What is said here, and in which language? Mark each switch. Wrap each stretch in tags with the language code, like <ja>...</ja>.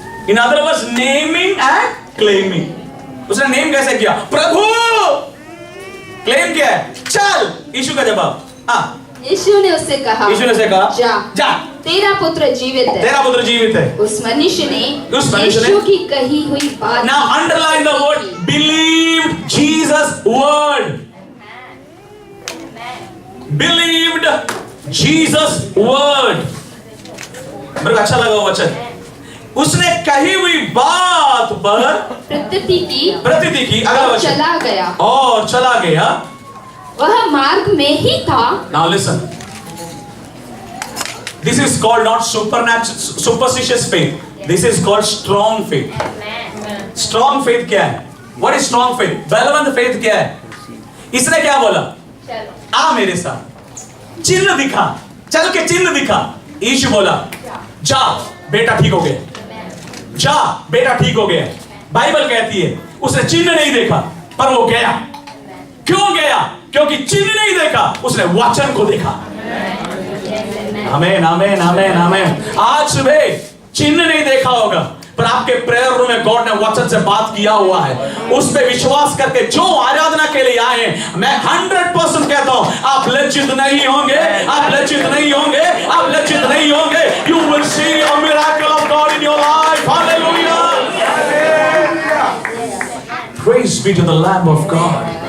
<en>In other words, naming and claiming.</en> <hi>उसने name कैसे किया? प्रभु। क्लेम किया है, चल। यीशु का जवाब, यीशु ने उससे कहा, जा, तेरा पुत्र जीवित है। उस मनुष्य ने यीशु की कही हुई बात,</hi> <en>now underline the word believed Jesus word, believed Jesus word।</en> <hi>मेरे को अच्छा लगा वो वचन। उसने कही हुई बात पर प्रतीति की अगला वचन, चला गया। वह मार्ग में ही था।</hi> <en>Now listen, this is called not superstitious faith, this is called strong faith।</en> <hi>strong faith क्या है?</hi> <en>What is strong faith?</en> <hi>Balwant faith क्या है? इसने क्या बोला? आ मेरे साथ, चिन्ह दिखा, चल के चिन्ह दिखा। यीशु बोला, जा बेटा ठीक हो गया, जा बेटा ठीक हो गया। बाइबल कहती है उसने चिन्ह नहीं देखा पर वो गया। क्यों गया? क्योंकि चिन्ह नहीं देखा, उसने वचन को देखा। आमेन आमेन आमेन आमेन। आज सुबह चिन्ह नहीं देखा होगा पर आपके प्रेयर रूम में गॉड ने वचन से बात किया हुआ है। उस पे विश्वास करके जो आराधना के लिए आए, मैं 100% कहता हूं, आप लज्जित नहीं होंगे, आप लज्जित नहीं होंगे, आप लज्जित नहीं होंगे।</hi> <en>You will see a miracle of God in your life. Hallelujah. Praise be to the Lamb of God.</en>